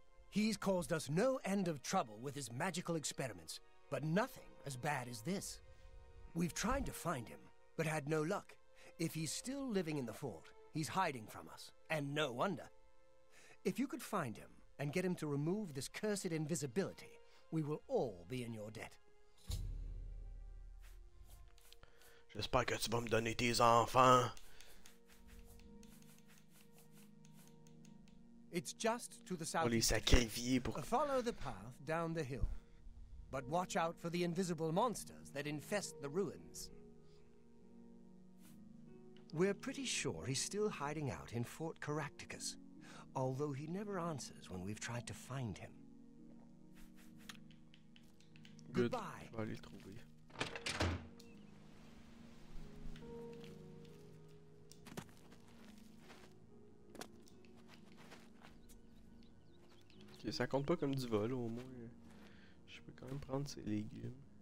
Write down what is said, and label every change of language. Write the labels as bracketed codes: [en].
[en] He's caused us no end of trouble with his magical experiments, but nothing as bad as this. We've tried to find him, but had no luck. If he's still living in the fort, he's hiding from us, and no wonder. If you could find him and get him to remove this cursed invisibility, we will all be in your debt. [fr] J'espère que tu vas me donner tes enfants. [en] It's just to the south. [fr] On les sacrifier pour... [en] Follow the path down the hill. But watch out for the invisible monsters that infest the ruins. We're pretty sure he's still hiding out in Fort Caractacus, although he never answers when we've tried to find him. Good. Goodbye. [fr] Je vais aller le trouver. Ok, ça compte pas comme du vol, au moins. Je peux quand même prendre ces légumes.